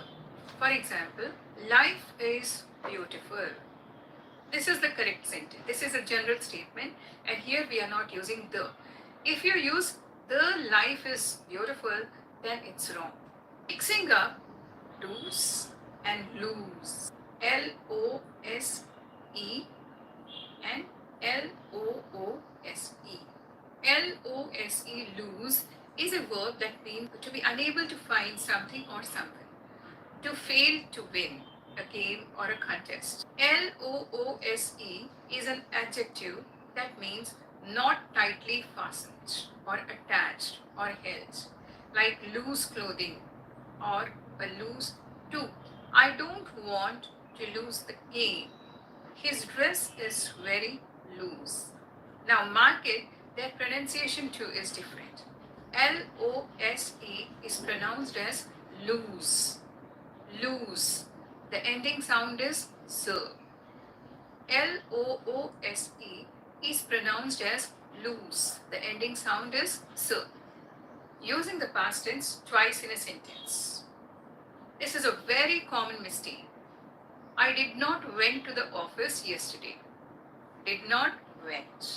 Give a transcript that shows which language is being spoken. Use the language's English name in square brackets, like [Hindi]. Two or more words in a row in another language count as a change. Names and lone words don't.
[English] For example, life is beautiful. This is the correct sentence. This is a general statement, and here we are not using the. If you use the life is beautiful, then it's wrong. Mixing up lose and lose. L-O-S-E and L-O-O-S-E. L-O-S-E, lose, is a verb that means to be unable to find something or someone. To fail to win a game or a contest. L-O-O-S-E is an adjective that means not tightly fastened or attached or held, like loose clothing or a loose tooth. I don't want to lose the game. His dress is very loose. Now mark it, their pronunciation too is different. L-O-S-E is pronounced as loose. Loose. The ending sound is s. L-O-O-S-E is pronounced as loose. The ending sound is s. Using the past tense twice in a sentence. This is a very common mistake. I did not went to the office yesterday. Did not went.